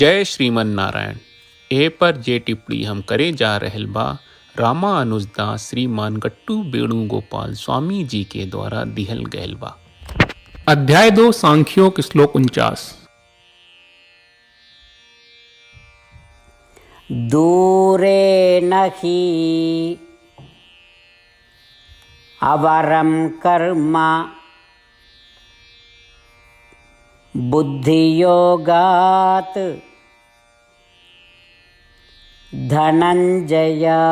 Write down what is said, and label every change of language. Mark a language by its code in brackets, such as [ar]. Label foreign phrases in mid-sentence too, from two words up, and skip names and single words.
[bho] जय श्रीमन नारायण। ए पर जे टिप्पणी हम करे जा रहल बा रामानुजदास श्रीमान गट्टू वेणुगोपाल स्वामी जी के द्वारा दिहल गयल बा। अध्याय 2 सांख्योग श्लोक 49। [sa] दूरे न हि अवरं कर्म बुद्धियोगात् धनञ्जय